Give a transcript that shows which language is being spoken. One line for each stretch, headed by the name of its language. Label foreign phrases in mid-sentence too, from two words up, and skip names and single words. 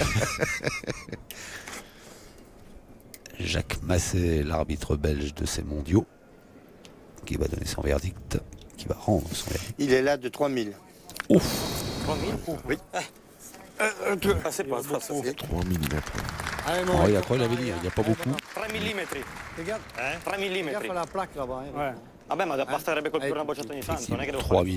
French: Jacques Masset, l'arbitre belge de ces mondiaux, qui va donner son verdict, qui va rendre son verdict. Il est là de 3000. 3000. Oui. Ah, c'est pas facile. 3 mm. Allez, mon Henri Rico. Lacroix, il avait dit, il n'y a pas beaucoup. 3 mm. Regarde, 3 mm. regarde la plaque là-bas. hein. Ouais.
Italian: Vabbè, ma basterebbe colpire una bocciata ogni tanto, non è che devo 3